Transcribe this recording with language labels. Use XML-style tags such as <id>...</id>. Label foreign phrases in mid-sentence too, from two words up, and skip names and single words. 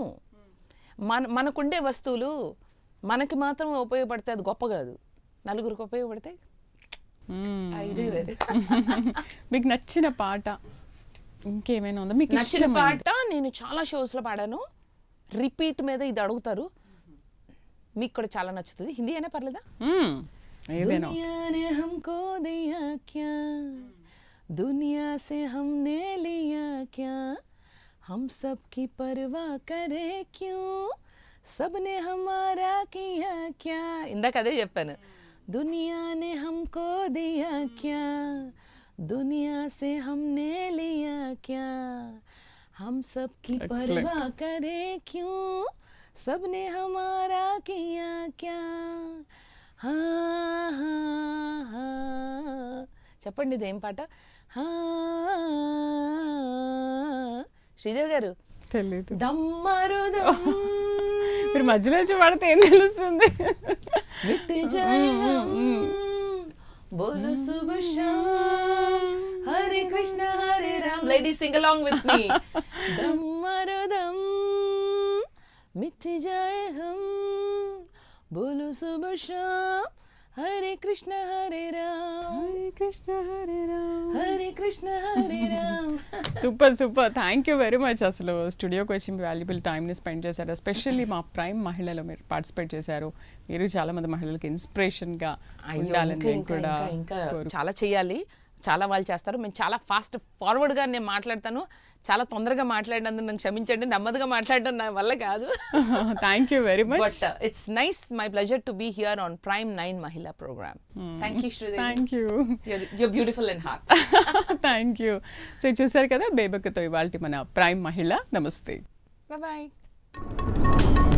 <te>మనకుండే వస్తువులు మనకి మాత్రం ఉపయోగపడితే అది గొప్ప కాదు, నలుగురికి ఉపయోగపడితే ఇదే వేరే. మీకు నచ్చిన పాట ఇంకేమైనా ఉందా? మీకు నచ్చిన పాట నేను చాలా షోస్లో పాడాను, రిపీట్ మీద ఇది అడుగుతారు, మీకు కూడా చాలా నచ్చుతుంది. హిందీ అయినా పర్లేదా?</te> <hi>दुनिया से हमने लिया क्या, हम सब की परवाह करे क्यों, सबने हमारा किया क्या.</hi> <te>ఇందాక అదే చెప్పాను.</te> <hi>दुनिया ने हमको दिया क्या, दुनिया से हमने लिया क्या, हम सब की परवाह करे क्यों, सबने हमारा किया क्या. हाँ हाँ हाँ</hi> <te>చెప్పండి ఇదేం పాట? శ్రీదేవి గారు తెలీదు. దమ్మరుదం మీరు మధ్యలో పడితే ఏం తెలుస్తుంది?</te> <hi>बोलो सुबह शाम, हरे कृष्ण हरे राम.</hi> <en>Ladies sing along with me.</en> <hi>दम मारो दम मिट जाए हम, बोलो सुबह शाम, हरे कृष्ण हरे राम, हरे कृष्ण हरे राम, हरे कृष्ण हरे राम.</hi> <te>సూపర్ సూపర్,</te> <en>thank you very much.</en> <te>అసలు స్టూడియోకి వచ్చి</te> <en>valuable time</en> <te>స్పెండ్ చేశారు. ఎస్పెషల్లీ మా ప్రైమ్ మహిళలో మీరు పార్టిసిపేట్ చేశారు. మీరు చాలా మంది మహిళలకి ఇన్స్పిరేషన్గా ఉండాలని కూడా ఇంకా చాలా చేయాలి, చాలా వాళ్ళు చేస్తారు. మేము చాలా</te> <en>fast forward</en> <te>నేను మాట్లాడతాను, చాలా తొందరగా మాట్లాడినందుకు నన్ను క్షమించండి, నెమ్మదిగా మాట్లాడడం నా వల్ల కాదు.</te> <en>Thank you very much. But it's nice, my pleasure to be here on Prime 9 Mahila program. thank you శ్రీదేవి. Thank you, You're beautiful in heart. Thank you.</en> <te>సో చూసారు కదా బేబక్కతో ఇవాళ మన ప్రైమ్ మహిళ. నమస్తే, బాయ్.</te>